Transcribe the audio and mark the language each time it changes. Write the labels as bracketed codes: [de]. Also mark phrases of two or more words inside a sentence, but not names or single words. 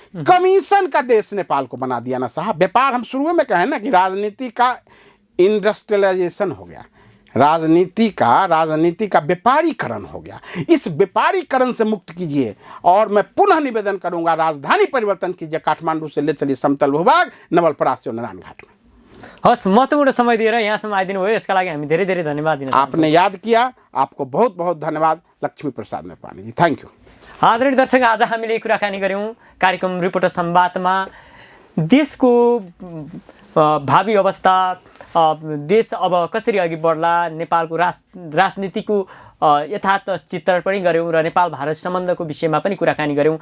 [hi] कमीशन का देश नेपाल को बना दिया ना साहब। व्यापार, हम शुरू में कहें ना कि राजनीति का इंडस्ट्रियलाइजेशन हो गया, राजनीति का व्यापारीकरण हो गया। इस व्यापारीकरण से मुक्त कीजिए। और मैं पुनः निवेदन करूंगा, राजधानी परिवर्तन कीजिए, काठमांडू से ले चलिए समतल भूभाग, नवलपरासी और नारायण घाट में। [ne] हस्, महत्त्वपूर्ण समय दिएर यहाँसम्म आइदिनु भयो, यसका लागि हामी धेरै धेरै धन्यवाद दिन चाहन्छौँ। [hi] आपने याद किया, आपको बहुत बहुत धन्यवाद। लक्ष्मी प्रसाद नेपाली जी, [en] thank you. [ne] आदरणीय दर्शक, आज हामीले कुराकानी गऱ्यौँ कार्यक्रम रिपोर्टर संवादमा देशको भावी अवस्था, देश अब कसरी अघि बढ्ला, नेपालको राजनीतिको यथार्थ चित्रण पनि गऱ्यौँ र नेपाल भारत सम्बन्धको विषयमा पनि कुराकानी गऱ्यौँ।